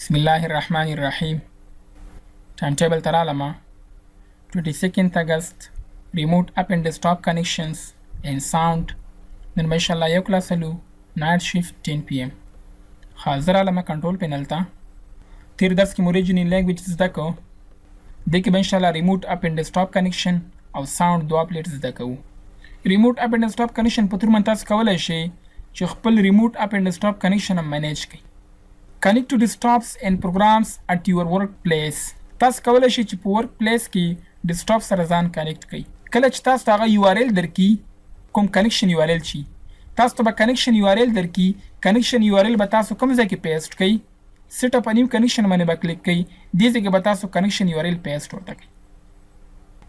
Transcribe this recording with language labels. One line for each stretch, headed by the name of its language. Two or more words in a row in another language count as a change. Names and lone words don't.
Arabic: بسم الله الرحمن الرحیم.
English: time table
Pashto: ته رالمه
English: 22nd August remote app and desktop connections and sound.
Pashto: نن به انشاءالله یو کلاس لو
English: night shift
Pashto: 10 PM. حاضر رالمه
English: control panel
Pashto: ته. تیر درس کې مو
English: regional language
Pashto: زده کو. د کې به انشاءالله
English: remote app and desktop connection
Pashto: او sound دوه اپلیټ زده کوو.
English: remote app and desktop connection
Pashto: په تور من تاسو کولای شئ چې خپل
English: remote app and desktop connection
Pashto: هم منیج کړئ.
English: Connect to desktops and programs at your workplace.
Pashto: تاسو کولای شئ چې په
English: work place
Pashto: کې ډیسکټاپ سره ځان کنیکټ کړئ. کله چې تاسو هغه URL درکې کوم
English: connection URL
Pashto: شي تاسو ته به
English: connection URL
Pashto: درکې
English: connection URL
Pashto: به تاسو کوم ځای کې پیسټ کړئ.
English: set up a new connection
Pashto: باندې به کلیک کړئ. دې ځای کې به تاسو
English: connection URL
Pashto: پیسټ ورته کړئ.